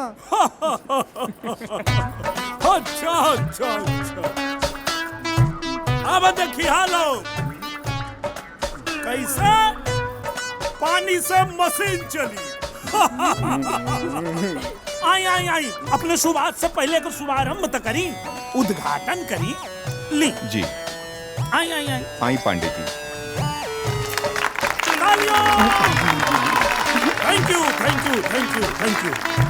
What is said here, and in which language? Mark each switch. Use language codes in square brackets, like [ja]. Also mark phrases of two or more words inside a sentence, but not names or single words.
[bho] अच्छा अच्छा अच्छा, अब देखिए हालो कैसे पानी से मशीन चली। आई आई आई, अपने शुरुआत से पहले को शुभारंभ तो करी, उद्घाटन करी ली जी। आई आई आई आई पांडे जी, [en] thank you thank you thank you thank you.